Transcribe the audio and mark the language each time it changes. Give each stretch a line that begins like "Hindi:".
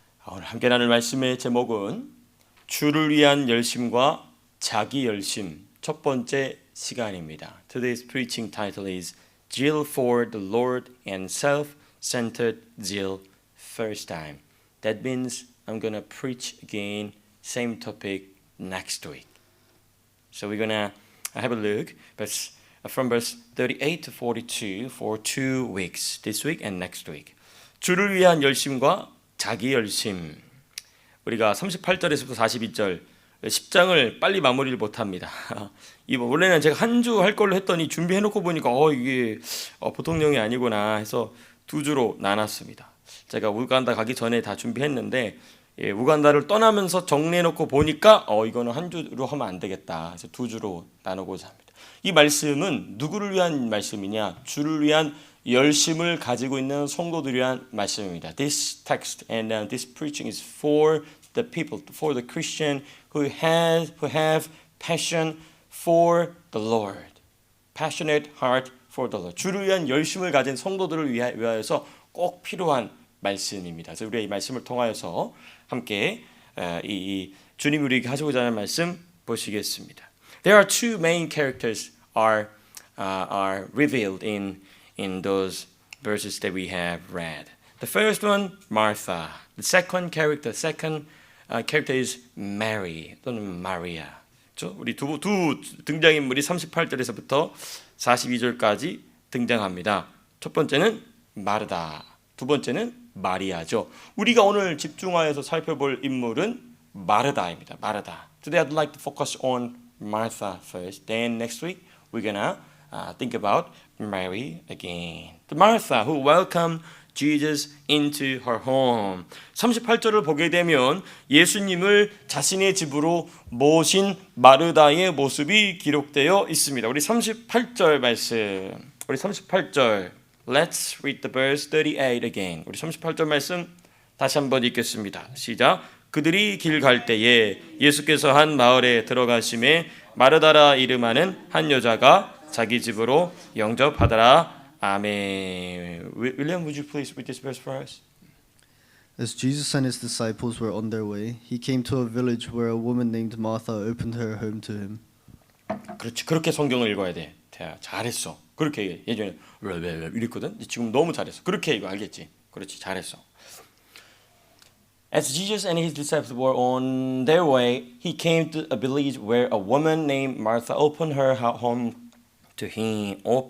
Korean: 오늘 함께 나눌 말씀의 제목은 주를 위한 열심과 자기 열심 첫 번째 시간입니다.
English: Today's preaching title is Zeal for the Lord and Self-Centered Zeal First Time. That means I'm gonna preach again, same topic next week. So we're gonna have a look from verse 38 to 42 for 2 weeks, this week and next week.
Korean: 주를 위한 열심과 자기 열심. 우리가 38절에서부터 42절 10장을 빨리 마무리를 못합니다. 원래는 제가 한 주 할 걸로 했더니 준비해놓고 보니까 이게 보통 내용이 아니구나 해서 2주로 나눴습니다. 제가 우간다 가기 전에 다 준비했는데 우간다를 떠나면서 정리해놓고 보니까 이거는 한 주로 하면 안 되겠다 해서 2주로 나누고자 합니다. 이 말씀은 누구를 위한 말씀이냐? 주를 위한 열심을 가지고 있는 성도들을 위한 말씀입니다.
English: This text and this preaching is for the people, for the Christian who have passion for the Lord, passionate heart for the Lord.
Korean: 주를 위한 열심을 가진 성도들을 위하여서 꼭 필요한 말씀입니다. 그래서 우리가 이 말씀을 통하여서 함께 이 주님이 우리에게 하시고자 하는 말씀 보시겠습니다.
English: There are two main characters are revealed in those verses that we have read. The first one, Martha. The second character is Mary
Korean: 또는
English: Maria.
Korean: 우리 두 등장인물이 38절에서부터 42절까지 등장합니다. 첫 번째는 마르다, 두 번째는 마리아죠. 우리가 오늘 집중하여서 살펴볼 인물은 마르다입니다. 마르다.
English: Today I'd like to focus on Martha first. Then next week we're gonna think about Mary again. The Martha who welcomed Jesus into her home.
Korean: 38절을 보게 되면 예수님을 자신의 집으로 모신 마르다의 모습이 기록되어 있습니다. 우리 38절 말씀. 우리 38절.
English: Let's read the verse 38 again.
Korean: 우리 38절 말씀 다시 한번 읽겠습니다. 시작. 그들이 길 갈 때에 예수께서 한 마을에 들어가심에 마르다라 이름하는 한 여자가 자기 집으로 영접하더라. 아멘.
English: William, would you please read this verse for us? As Jesus and his disciples were on their way, he came to a village where a woman named Martha opened her home to him.
Korean: 그렇지. 그렇게 성경을 읽어야 돼. 잘했어. 그렇게 예전에 이랬거든. 지금 너무 잘했어. 그렇게 읽어 알겠지? 그렇지. 잘했어.
English: As Jesus and his disciples were on their way, he came to a village where a woman named Martha opened her home to him.